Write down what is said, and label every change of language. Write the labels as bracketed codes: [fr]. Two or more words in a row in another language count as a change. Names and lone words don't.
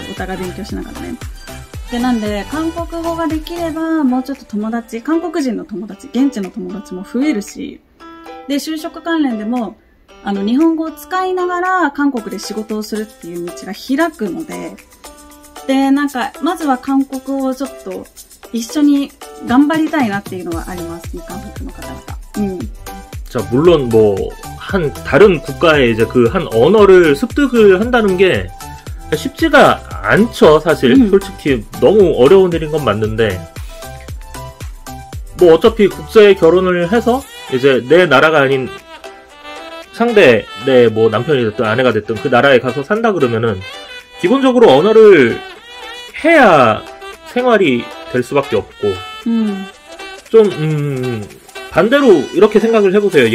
[ja] お互い勉強しながらね。で、なんで、韓国語ができれば、もうちょっと韓国人の友達、現地の友達も増えるし、で、就職関連でも、日本語を使いながら韓国で仕事をするっていう道が開くので、で、まずは韓国語をちょっと一緒に頑張りたいなっていうのはあります。日韓夫婦の方々。 [ko] 자, 물론 다른 국가의 이제 그 한 언어를 습득을 한다는 게 쉽지가 않죠, 사실. 솔직히 너무 어려운 일인 건 맞는데, 뭐 어차피 국제 결혼을 해서 이제 내 나라가 아닌 상대, 내 뭐 남편이 됐든 아내가 됐든 그 나라에 가서 산다 그러면은 기본적으로 언어를 해야 생활이 될 수밖에 없고, 반대로 이렇게 생각을 해보세요.